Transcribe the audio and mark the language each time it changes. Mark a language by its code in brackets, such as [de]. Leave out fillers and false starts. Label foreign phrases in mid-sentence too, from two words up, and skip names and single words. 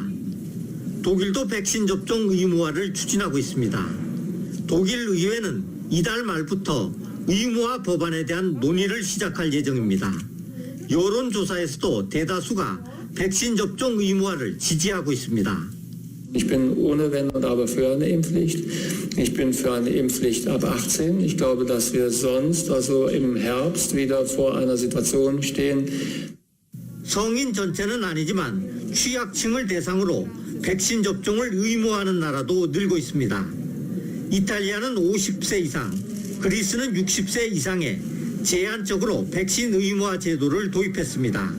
[ko] 독일도 백신 접종 의무화를 추진하고 있습니다. 독일 의회는 이달 말부터 의무화 법안에 대한 논의를 시작할 예정입니다. 여론조사에서도 대다수가 백신 접종 의무화를 지지하고 있습니다. [de] Ich bin ohne Wenn und Aber für eine Impfpflicht. Ich bin für eine Impfpflicht ab 18. Ich glaube, dass wir sonst, also im Herbst, wieder vor einer Situation stehen. [ko] 성인 전체는 아니지만 취약층을 대상으로 백신 접종을 의무화하는 나라도 늘고 있습니다. 이탈리아는 50세 이상, 그리스는 60세 이상에 제한적으로 백신 의무화 제도를 도입했습니다.